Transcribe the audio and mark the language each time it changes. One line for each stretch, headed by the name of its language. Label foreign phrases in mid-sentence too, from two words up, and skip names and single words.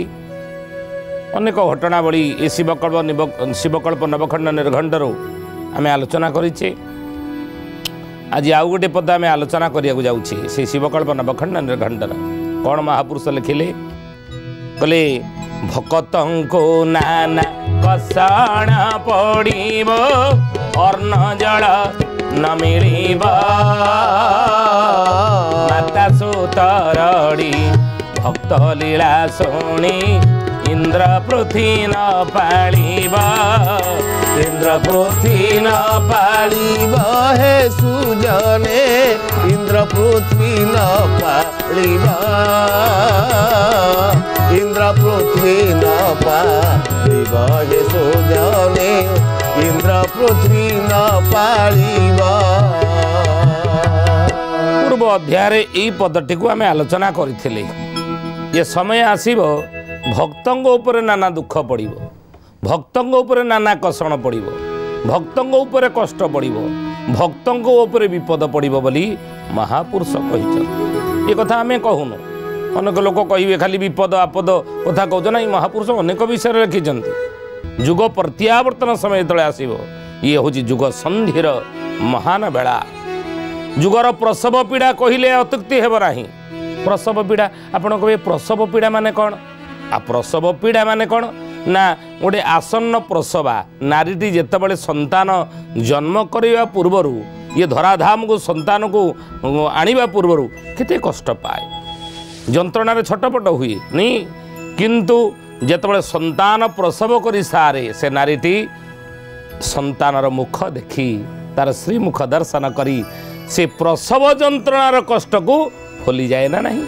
Odia: ଅନେକ ଘଟଣାବଳୀ ଏ ଶିବକଳ୍ପ ନବଖଣ୍ଡ ନିର୍ଘଣ୍ଟର ଆମେ ଆଲୋଚନା କରିଛେ। ଆଜି ଆଉ ଗୋଟେ ପଦ ଆମେ ଆଲୋଚନା କରିଯାଉଛେ ସେ ଶିବକଳ୍ପ ନବଖଣ୍ଡ ନିର୍ଘଣ୍ଟର କେଉଁ ମହାପୁରୁଷ ଲେଖିଲେ କହିଲେ ଭକ୍ତଙ୍କୁ ନାନା କଷଣ ପଡ଼ିବ ଅନ୍ନ ଜଳ ନ ମିଳିବ ମାତା ସୁତରଡ଼ି ଭକ୍ତ ଲୀଳା ଶୁଣି ଇନ୍ଦ୍ର ପୃଥ୍ୱୀ ନ ପାଳିବ ଇନ୍ଦ୍ର ପୃଥ୍ୱୀ ନ ପାଳିବ ହେ ସୁଜନେ ଇନ୍ଦ୍ର ପୃଥ୍ୱୀ ନ ପାଳିବ ଇନ୍ଦ୍ର ପୃଥ୍ୱୀ ନ ପାଳିବ ହେ ସୁଜନେ ଇନ୍ଦ୍ର ପୃଥ୍ୱୀ ନ ପାଳିବ। ପୂର୍ବ ଅଧ୍ୟାୟ ଏହି ପଦଟି କୁ ଆମେ ଆଲୋଚନା କରିଥିଲେ। ଯେ ସମୟ ଆସିବ ଭକ୍ତଙ୍କ ଉପରେ ନାନା ଦୁଃଖ ପଡ଼ିବ ଭକ୍ତଙ୍କ ଉପରେ ନାନା କଷଣ ପଡ଼ିବ ଭକ୍ତଙ୍କ ଉପରେ କଷ୍ଟ ପଡ଼ିବ ଭକ୍ତଙ୍କ ଉପରେ ବିପଦ ପଡ଼ିବ ବୋଲି ମହାପୁରୁଷ କହିଛନ୍ତି। ଯେ କଥା ଆମେ କହୁନୁ ଅନେକ ଲୋକ କହିବେ ଖାଲି ବିପଦ ଆପଦ କଥା କହୁଛ ନା। ମହାପୁରୁଷ ଅନେକ ବିଷୟ ଲେଖିଛନ୍ତି। ଯୁଗ ପ୍ରତ୍ୟାବର୍ତ୍ତନ ସମୟ ତଳେ ଆସିବ ଯେ ହୁଁ ଯୁଗ ସନ୍ଧିର ମହାନ ବେଳା। ଯୁଗର ପ୍ରସବ ପୀଡ଼ା କହିଲେ ଅତ୍ୟୁକ୍ତି ହେବ ନାହିଁ। ପ୍ରସବ ପୀଡ଼ା ଆପଣ କହେ ପ୍ରସବ ପୀଡ଼ା ମାନେ କଣ ଆ ପ୍ରସବ ପୀଡ଼ା ମାନେ କଣ ନା ଗୋଟେ ଆସନ୍ନ ପ୍ରସବା ନାରୀଟି ଯେତେବେଳେ ସନ୍ତାନ ଜନ୍ମ କରିବା ପୂର୍ବର ଏ ଧରାଧାମ କୁ ସନ୍ତାନ କୁ ଆଣିବା ପୂର୍ବର କେତେ କଷ୍ଟ ପାଏ ଯନ୍ତ୍ରଣାର ଛଟପଟ ହୁଏ ନାହିଁ କିନ୍ତୁ ଯେତେବେଳେ ସନ୍ତାନ ପ୍ରସବ କରି ସାରେ ସେ ନାରୀଟି ସନ୍ତାନର ମୁଖ ଦେଖି ତାର ଶ୍ରୀ ମୁଖ ଦର୍ଶନ କରି ସେ ପ୍ରସବ ଯନ୍ତ୍ରଣାର କଷ୍ଟ କୁ ଭୁଲି ଯାଏ ନା ନାହିଁ।